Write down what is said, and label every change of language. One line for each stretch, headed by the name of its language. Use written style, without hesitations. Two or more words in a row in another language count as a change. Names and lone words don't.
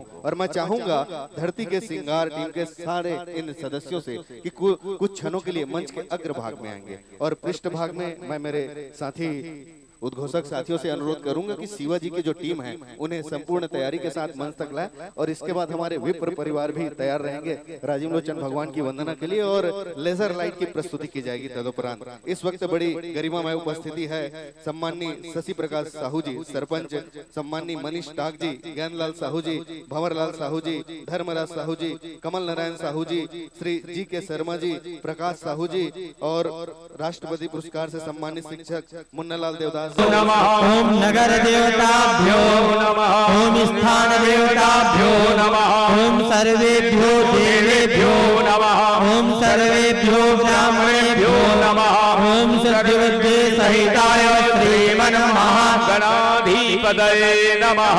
Hindi: और मैं चाहूंगा धरती के सिंगार टीम के सारे इन सदस्यों से कि कुछ क्षणों के लिए मंच के अग्रभाग में आएंगे और पृष्ठ भाग में मैं मेरे साथी उद्घोषक साथियों से अनुरोध करूंगा कि शिवाजी की जो टीम है उन्हें संपूर्ण तैयारी के साथ मंच तक लाए और इसके बाद हमारे विप्र परिवार भी तैयार रहेंगे राजीव लोचन भगवान की वंदना के लिए और लेजर लाइट की प्रस्तुति की जाएगी तदुपरांत। इस वक्त बड़ी गरिमामय उपस्थिति है सम्माननीय शशि प्रकाश साहू जी सरपंच, सम्माननीय मनीष टाक जी, ज्ञानलाल साहू जी, भंवरलाल साहू जी, धर्मराज साहू जी, कमल नारायण साहू जी, श्री जी के शर्मा जी, प्रकाश साहू जी और राष्ट्रपति पुरस्कार से सम्मानित शिक्षक मुन्नालाल देवदास।
Sanskrit: ओम नगर देवताभ्यो नमः, ओम स्थान देवताभ्यो नमः, ओम सर्वेभ्यो देवेभ्यो नमः, ओम सर्वेभ्यो ब्राह्मणेभ्यो नमः, ओम सद्विद्ये सहिताय श्रीमन्महागणाधिपतये नमः।